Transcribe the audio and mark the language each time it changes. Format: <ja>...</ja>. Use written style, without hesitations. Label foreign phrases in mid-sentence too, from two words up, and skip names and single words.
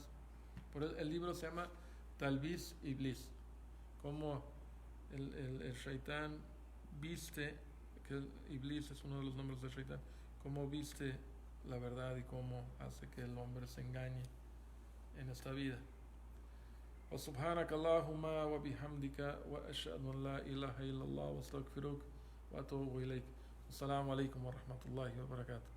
<es>Por eso el libro se llama Talbis Iblis, como el shaitán viste, que el Iblis es uno de los nombres del shaitán, cómo viste la verdad y cómo hace que el hombre se engañe en esta vida.</es> <ar>وسبحانك اللهم وبحمدك وأشهد أن لا إله إلا الله وأستغفرك وأتوب إليك. السلام عليكم ورحمة الله وبركاته.</ar>